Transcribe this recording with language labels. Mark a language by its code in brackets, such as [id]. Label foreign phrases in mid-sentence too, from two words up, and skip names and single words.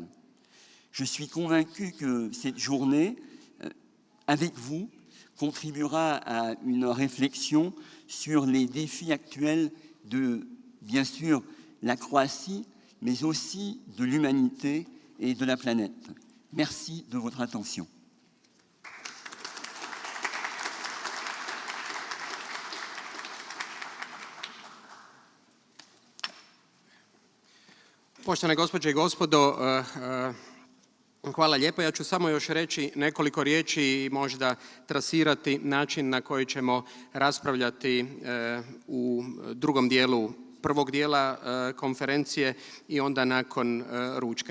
[fr] Je suis convaincu que cette journée, avec vous, contribuera à une réflexion sur les défis actuels de, bien sûr, la Croatie, mais aussi de l'humanité et de la planète. Merci de votre attention. [hr] Poštovane gospođe i gospodo, hvala lijepo. Ja ću samo još reći nekoliko riječi i možda trasirati način na koji ćemo raspravljati u drugom dijelu prvog dijela konferencije i onda nakon ručka.